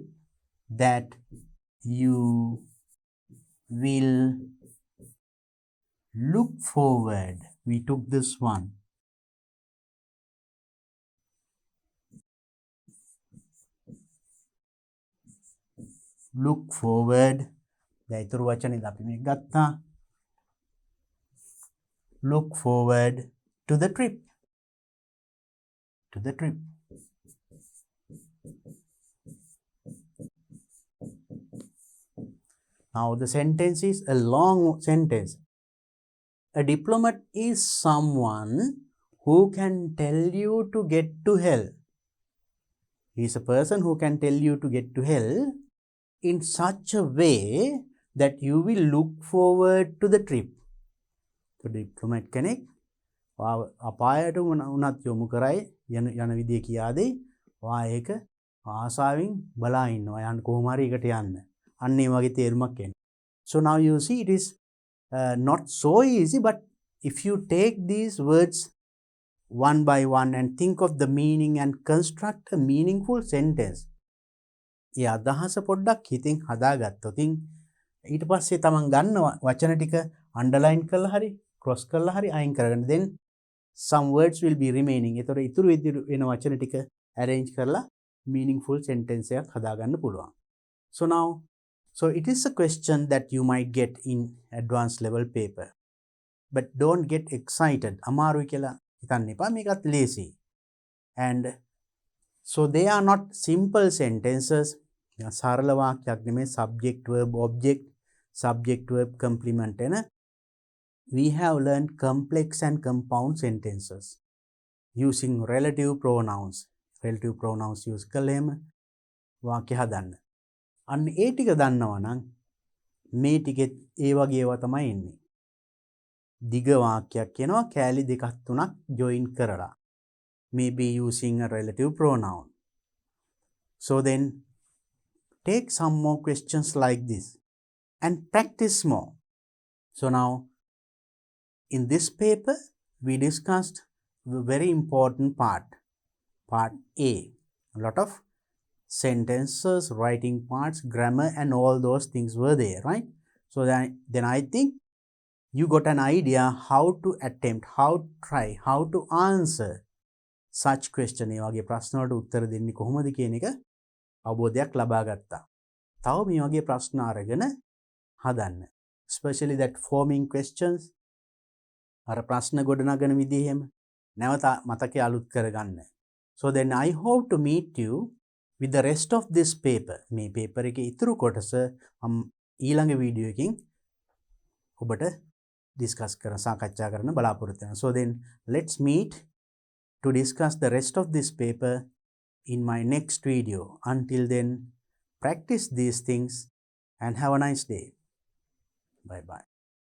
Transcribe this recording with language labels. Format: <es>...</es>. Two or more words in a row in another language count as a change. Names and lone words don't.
<en>That you will look forward. We took this one. Look forward.</en> <si>දැන් වචනේ අපි මේක ගත්තා.</si> <en>Look forward to the trip. To the trip. Now the sentence is a long sentence. A diplomat is someone who can tell you to get to hell. He is a person who can tell you to get to hell in such a way that you will look forward to the trip.</en> <si>So diplomat කෙනෙක් අපායට උනත් යොමු කරයි යන විදිය කියා දෙයි. ඔයා ඒක ආසාවෙන් බලා ඉන්නවා. යන්න කොහොම හරි එකට යන්න. අන්න ඒ වගේ තේරුමක් එනවා.</si> <en>So now you see it is not so easy, but if you take these words one by one and think of the meaning and construct a meaningful sentence,</en> <si>ඒ අදහස පොඩ්ඩක් හිතින් හදාගත්තොත් ඊට පස්සේ තමන් ගන්න වචන ටික underline කරලා හරි cross කරලා හරි අයින් කරගන්න,</si> <en>then some words will be remaining.</en> <si>ඒතකොට ඉතුරු වෙන වචන ටික arrange කරලා</si> <en>meaningful sentence</en> <si>එකක් හදාගන්න පුළුවන්.</si> <en>So it is a question that you might get in advanced level paper. But don't get excited.</en> <si>අමාරුයි කියලා හිතන්න එපා. මේකත් ලේසි.</si> <en>And so they are not simple sentences.</en> <si>සරල වාක්‍යයක් නෙමෙයි.</si> <en>subject verb object, subject verb complement එන. We have learned complex and compound sentences using relative pronouns. Relative pronouns use</en> <si>කළේම වාක්‍ය හදන්න. අන්න ඒ ටික දන්නවා නම් මේ ටිකෙත් ඒ වගේ ඒවා තමයි එන්නේ. දිග වාක්‍යයක් කියනවා කෑලි දෙකක් තුනක් join කරලා.</si> <en>Maybe using a relative pronoun. So then take some more questions like this and practice more. So now in this paper we discussed the very important part A. A lot of sentences, writing parts, grammar and all those things were there, right? So then I think you got an idea how to attempt, how to try, how to answer such question.</en> <si>ඒ වගේ ප්‍රශ්න වලට උත්තර දෙන්නේ කොහොමද කියන එක අවබෝධයක් ලබා ගත්තා. තව මේ වගේ ප්‍රශ්න අරගෙන හදන්න.</si> <en>Especially that forming questions.</en> <si>අර ප්‍රශ්න ගොඩනගන විදිහෙම නැවත මතකයේ අලුත් කරගන්න.</si> <en>So then I hope to meet you with the rest of this paper.</en> <si>මේ paper එකේ ඉතුරු කොටස ඊළඟ වීඩියෝ එකකින් ඔබට discuss කරන සාකච්ඡා කරන්න බලාපොරොත්තු වෙනවා.</si> <en>So then let's meet to discuss the rest of this paper in my next video. Until then, practice these things and have a nice day. Bye bye.</en>